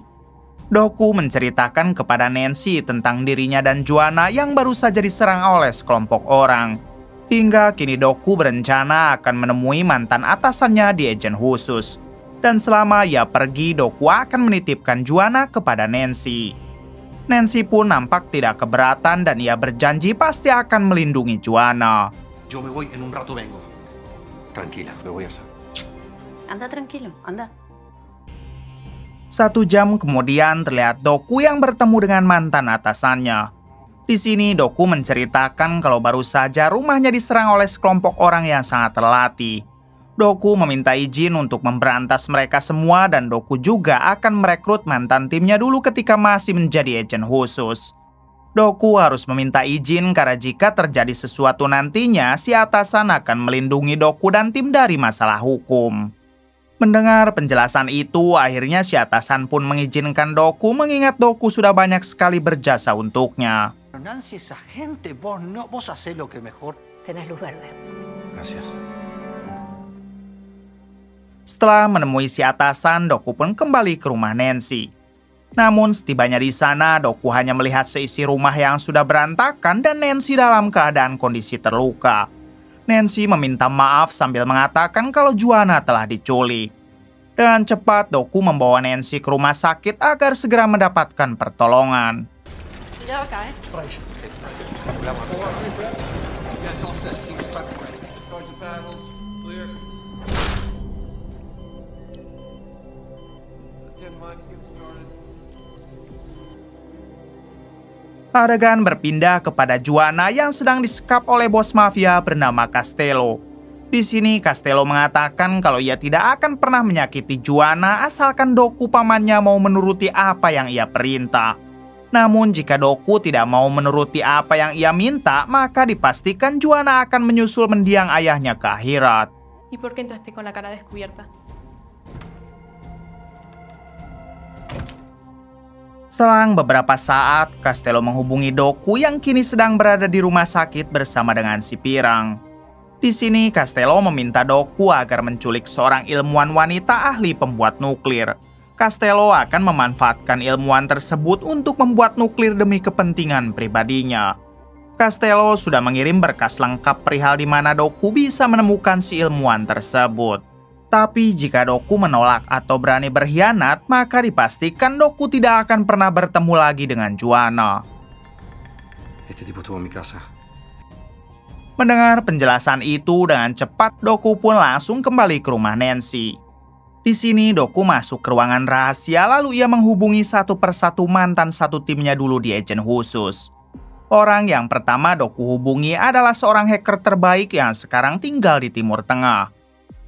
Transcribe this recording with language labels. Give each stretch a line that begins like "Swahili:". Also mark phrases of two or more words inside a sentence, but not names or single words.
Indonesian: Doku menceritakan kepada Nancy tentang dirinya dan Juana yang baru saja diserang oleh sekelompok orang. Hingga kini Doku berencana akan menemui mantan atasannya di agen khusus. Dan selama ia pergi, Doku akan menitipkan Juana kepada Nancy. Nancy pun nampak tidak keberatan dan ia berjanji pasti akan melindungi Juana.
Spanish: Yo me voy, en un rato vengo. Tranquila, lo voy a hacer. Anda tranquilo, anda.
Indonesian: 1 jam kemudian terlihat Doku yang bertemu dengan mantan atasannya. Di sini Doku menceritakan kalau baru saja rumahnya diserang oleh sekelompok orang yang sangat terlatih. Doku meminta izin untuk memberantas mereka semua dan Doku juga akan merekrut mantan timnya dulu ketika masih menjadi agen khusus. Doku harus meminta izin karena jika terjadi sesuatu nantinya, si atasan akan melindungi Doku dan tim dari masalah hukum. Mendengar penjelasan itu, akhirnya si atasan pun mengizinkan Doku mengingat Doku sudah banyak sekali berjasa untuknya.
Spanish: Nancy es agente, vos hacés lo que mejor. Tenés luz verde. Gracias.
Indonesian: Setelah menemui si atasan, Doku pun kembali ke rumah Nancy. Namun setibanya di sana, Doku hanya melihat seisi rumah yang sudah berantakan dan Nancy dalam keadaan kondisi terluka. Nancy meminta maaf sambil mengatakan kalau Juana telah diculik. Dengan cepat, Doku membawa Nancy ke rumah sakit agar segera mendapatkan pertolongan.
Spanish: Cuidado acá,
Indonesian: Adegan berpindah kepada Juana yang sedang disekap oleh bos mafia bernama Castello. Di sini Castello mengatakan kalau ia tidak akan pernah menyakiti Juana asalkan Doku pamannya mau menuruti apa yang ia perintah. Namun jika Doku tidak mau menuruti apa yang ia minta, maka dipastikan Juana akan menyusul mendiang ayahnya ke akhirat.
Spanish: ¿Y por qué entraste con la cara descubierta?
Indonesian: Selang beberapa saat, Castello menghubungi Doku yang kini sedang berada di rumah sakit bersama dengan si Pirang. Di sini Castello meminta Doku agar menculik seorang ilmuwan wanita ahli pembuat nuklir. Castello akan memanfaatkan ilmuwan tersebut untuk membuat nuklir demi kepentingan pribadinya. Castello sudah mengirim berkas lengkap perihal di mana Doku bisa menemukan si ilmuwan tersebut. Tapi jika Doku menolak atau berani berkhianat, maka dipastikan Doku tidak akan pernah bertemu lagi dengan Juana.
Spanish: Este tipo estuvo en mi casa.
Indonesian: Mendengar penjelasan itu, dengan cepat Doku pun langsung kembali ke rumah Nancy. Di sini Doku masuk ke ruangan rahasia lalu ia menghubungi satu persatu mantan satu timnya dulu di agen khusus. Orang yang pertama Doku hubungi adalah seorang hacker terbaik yang sekarang tinggal di Timur Tengah.